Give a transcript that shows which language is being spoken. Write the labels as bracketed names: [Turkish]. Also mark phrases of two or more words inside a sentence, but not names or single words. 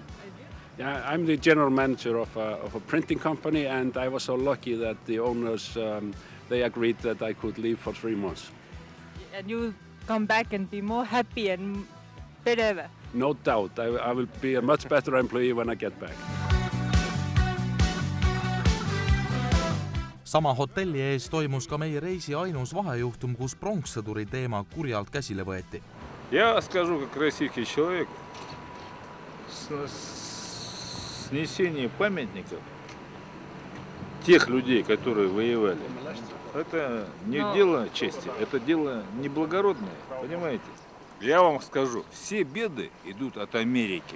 [English] Yeah, I'm the general manager of a printing company, and I was so lucky that the owners they agreed that I could leave for 3 months. And you come back and be more happy and better? No doubt. I will be a much better employee when I get back. [Estonian] Sama hotelli ees toimus ka meie reisi ainus vahejuhtum, kus pronkssõduri teema kurjalt käsile võeti. [Russian] Я скажу, как российский человек, снесение памятников тех людей, которые воевали, Это не дело чести, это дело неблагородное, понимаете? Я вам скажу, все беды идут от Америки.